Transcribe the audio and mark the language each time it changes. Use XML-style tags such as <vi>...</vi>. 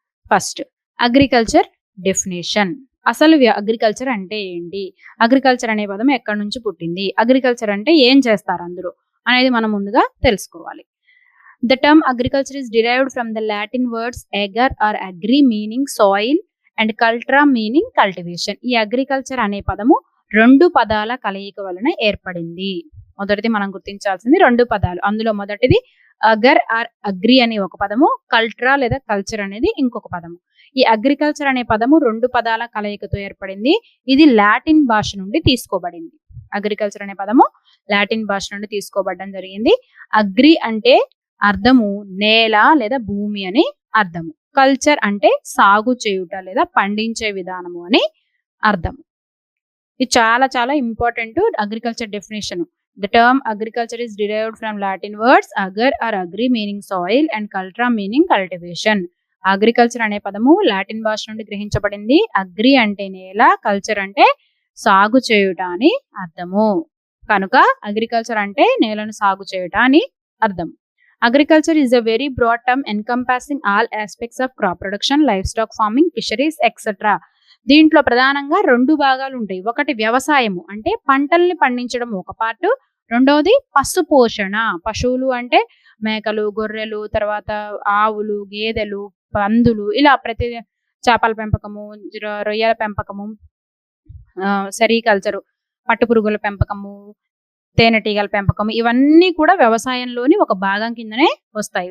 <te>First agriculture definition. అసలు agriculture అంటే ఏంటి, అగ్రికల్చర్ అనే పదం ఎక్కడి నుంచి పుట్టింది, అగ్రికల్చర్ అంటే ఏం చేస్తారు అందరూ అనేది మనం ముందుగా తెలుసుకోవాలి.</te> <en>The term agriculture is derived from the Latin words ager or agri meaning soil and cultura meaning cultivation.</en> <te>ఈ అగ్రికల్చర్ అనే పదము 2 పదాల కలయిక వలన ఏర్పడింది. మొదటిది మనం గుర్తించాల్సింది 2 పదాలు. అందులో మొదటిది అగర్ ఆర్ అగ్రి అనే ఒక పదము, కల్ట్రా లేదా కల్చర్ అనేది ఇంకొక పదము. ఈ అగ్రికల్చర్ అనే పదము 2 పదాల కలయికతో ఏర్పడింది. ఇది లాటిన్ భాష నుండి తీసుకోబడింది. అగ్రికల్చర్ అనే పదము లాటిన్ భాష నుండి తీసుకోబడడం జరిగింది. అగ్రి అంటే అర్థము నేల లేదా భూమి అని అర్థము. కల్చర్ అంటే సాగు చేయుట లేదా పండించే విధానము అని అర్థము. ఇది చాలా చాలా important agriculture definition.</te> <en>The term agriculture is derived from Latin words agar or agri meaning soil and cultura meaning cultivation.</en> <te>Agriculture అనే పదము లాటిన్ భాష నుండి గ్రహించబడింది. అగ్రి అంటే నేల, కల్చర్ అంటే సాగు చేయుట అని అర్థము. కనుక అగ్రికల్చర్ అంటే నేలను సాగు చేయుట అని అర్థము.</te> <en>Agriculture is a very broad term encompassing all aspects of crop production, livestock farming, fisheries, etc.</en> <te>దీంట్లో ప్రధానంగా 2 భాగాలు ఉంటాయి. ఒకటి వ్యవసాయము అంటే పంటల్ని పండించడం ఒక పార్ట్, రెండవది పశు పోషణ. పశువులు అంటే మేకలు, గొర్రెలు, తర్వాత ఆవులు, గేదెలు, పందులు, ఇలా ప్రతి చేపల పెంపకము, రొయ్యల పెంపకము, సెరికల్చరు, పట్టుపురుగుల పెంపకము, తేనెటీగల పెంపకం, ఇవన్నీ కూడా వ్యవసాయంలోని ఒక భాగం కిందనే వస్తాయి.</te>